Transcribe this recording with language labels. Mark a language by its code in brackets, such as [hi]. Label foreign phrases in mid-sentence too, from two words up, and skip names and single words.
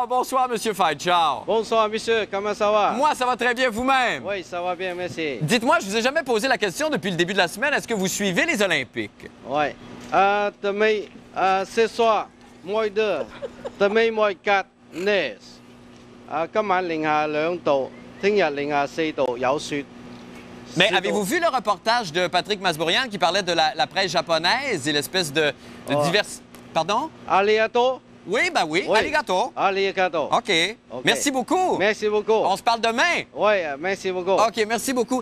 [fr] Bonsoir, Monsieur Fai Chao. Bonsoir, monsieur. Comment ça va? Moi, ça va très bien. Vous-même? Oui, ça va bien, merci. Dites-moi, je vous ai jamais posé la question depuis le début de la semaine. Est-ce que vous suivez les Olympiques? Oui. Demain, ce soir, moins 2. Demain, moins 4. Neige. [yue] 今晚零下2度，聽日零下4度，有雪。 [fr] Mais avez-vous vu le reportage de Patrick Masbourian qui parlait de la presse japonaise et l'espèce de divers... Pardon? Arigato? Oui, ben oui. Arigato. Arigato. OK. Merci beaucoup. Merci beaucoup. On se parle demain. Oui, merci beaucoup. OK, merci beaucoup.